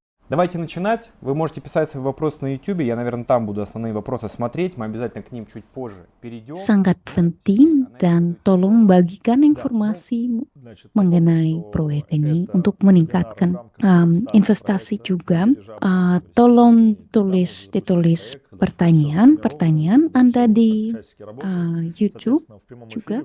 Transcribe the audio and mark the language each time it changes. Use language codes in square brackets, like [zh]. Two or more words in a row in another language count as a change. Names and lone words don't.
[ru] Давайте начинать. Вы можете писать свои вопросы на YouTube. Я, наверное, там буду основные вопросы смотреть. Мы обязательно к ним чуть позже перейдем. [id] Sangat penting dan tolong bagikan informasi mengenai proyek ini untuk meningkatkan investasi juga. Tolong ditulis pertanyaan Anda di YouTube juga.